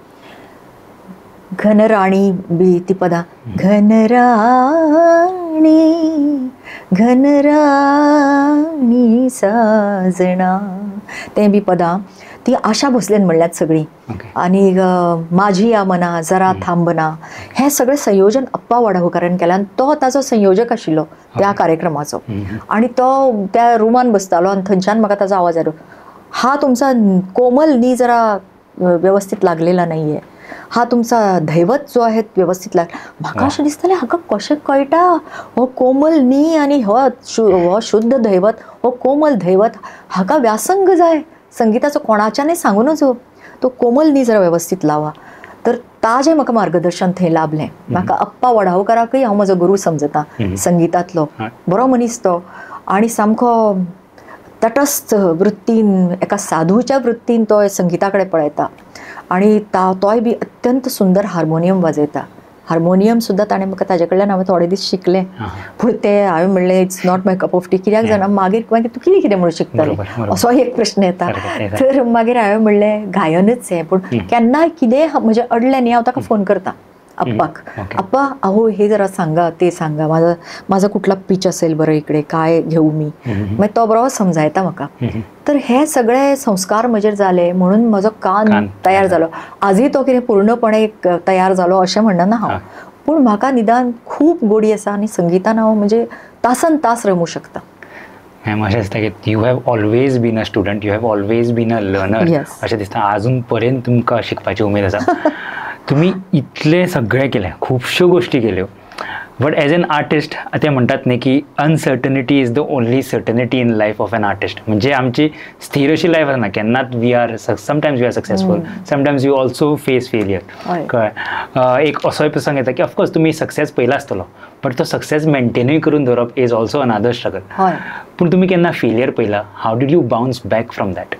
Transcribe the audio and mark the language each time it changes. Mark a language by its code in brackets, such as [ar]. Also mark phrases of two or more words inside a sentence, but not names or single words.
[kok] घनराणी बी ती पदां घनराणी साजना ते बी पदां ती आशा भोसलेन म्हणल्यात सगळीं आनी माझी या मना जरा थांबना हे सगळें संयोजन अप्पा वढावकरान केलें आनी तो ताजो संयोजक आशिल्लो त्या कार्यक्रमाचो आनी तो त्या रुमान बसतालो आनी थंयच्यान म्हाका ताजो आवाज येलो हा तुमचा [mr] कोमल नी जरा व्यवस्थित लागलेला नाहीये हा तुमचा दैवत जो आहे व्यवस्थित लागला [kok] म्हाका अशें दिसतालें हाका कशें कळटा हो कोमल नी आनी हो शुद्ध दैवत हो कोमल दैवत हाका व्यासंग जाय संगीताचो कोणाच्यानय सांगू नजो तो कोमल नी जरा व्यवस्थित लावा तर ताजें म्हाका मार्गदर्शन थंय लाभलें म्हाका अप्पा वढावकराकय हांव म्हजो गुरू समजता संगीतांतलो बरो मनीस तो आनी सामको तटस्थ वृत्तीन एका साधूच्या वृत्तीन तो संगीता कडेन पळयता आनी तोय बी अत्यंत सुंदर हार्मोनियम वाजयता हार्मोनियम सुद्दां ताणें म्हाका ताजे कडल्यान हांवें थोडे दीस शिकलें पूण ते हांवें म्हणलें [en] It's not my cup of tea [kok] कित्याक जाणा मागीर तूं कितें म्हणून शिकतलें असो एक प्रश्न येता तर मागीर हांवें म्हणलें गायनच हें पूण केन्नाय कितें म्हजें अडलें न्ही हांव ताका फोन करता अप्पाक अप्पा [mr] अहो हे जरा सांगा ते सांगा माझा कुठला पिच असेल बरं इकडे काय घेऊ मी मग [kok] तो बरोबर समजायता म्हाका तर हे सगळे संस्कार म्हजेर जाले म्हणून म्हजो कान तयार जालो आजूय तो कितें पूर्णपणे तयार जालो अशें म्हणना हांव पूण म्हाका निदान खूब गोडी आसा आनी संगीतान हांव म्हणजे तासन तास रमूं शकता अशें दिसता की [en] You have always been a student You have always been a learner [kok] अशें दिसता आजून पर्यंत तुमकां शिकपाची उमेद आसा तुम्ही इतले सगळे केले खूपश्यो गोष्टी केल्यो [en] But as an artist [kok] ते म्हणटात न्ही की [en] Uncertainty is the only certainty in life of an artist [kok] म्हणजे आमची स्थिर अशी लायफ आसना केन्नाच [en] We are sometimes we are successful sometimes you also face failure [kok] कळ्ळें एक असोय प्रसंग येता की ऑफकोर्स तुमी सक्सेस पयला आसतलो बट तो सक्सेस मेंटेनूय करून दवरप [en] is also another struggle [kok] पूण तुमी केन्ना फेलियर पयला [en] How did you bounce back from that